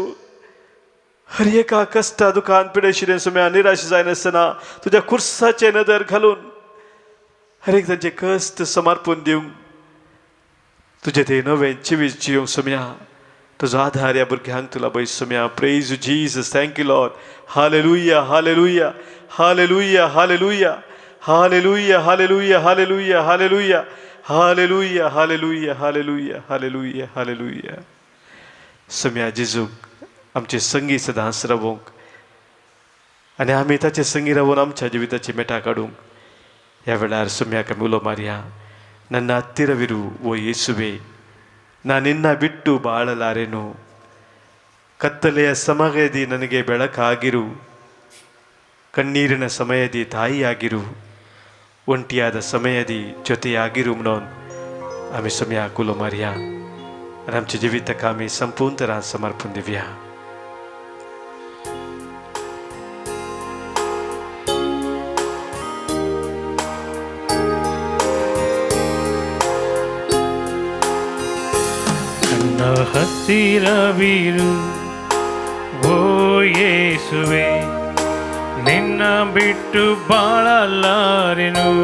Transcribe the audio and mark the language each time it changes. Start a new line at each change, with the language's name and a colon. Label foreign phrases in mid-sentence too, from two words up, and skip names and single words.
Konkani: हर एका कश्टा दुखान पिडे शिरेन सुम्या निराश जायनासतना तुज्या खुर्साचे नदर घालून हर एक तांचे कश्ट समर्पण दिवंक तुजें तें नवें जिवीत जियोंक सुम्या तुजो आधार ह्या भुरग्यांक तुला पळय सुम्या.
English: Praise you Jesus. Thank you Lord. हालेलुया हालेलुया हालेलुया हालेलुया हालेलुया हालेलुया हालेलुया हालेलुया हालेलुया हालेलुया हालेलुया हालेलुया हालेलुया.
Konkani: सुम्या जेजूक आमचे संगी सदांच रावोंक आनी आमी ताचे संगी रावून आमच्या जिविताची मेटा काडूंक ह्या वेळार सुम्याक आमी उलो मारया.
Kannada: ನನ್ನ ಹತ್ತಿರವಿರು ಓ ಯೇಸುವೆ, ನಾನಿನ್ನ ಬಿಟ್ಟು ಬಾಳಲಾರೆನು. ಕತ್ತಲೆಯ ಸಮಯದಿ ನನಗೆ ಬೆಳಕಾಗಿರು, ಕಣ್ಣೀರಿನ ಸಮಯದಿ ತಾಯಿಯಾಗಿರು, ಒಂಟಿಯಾದ ಸಮಯದಿ ಜೊತೆಯಾಗಿರು
Konkani: म्हणून आमी सुम्याक उलो मारया आनी आमच्या जिविताक आमी संपूर्ण तरान समर्पण दिवया.
Kannada: ಹತ್ತಿರವಿರು ಓ ಯೇಸುವೆ, ನಿನ್ನ ಬಿಟ್ಟು ಬಾಳಲಾರೆನು.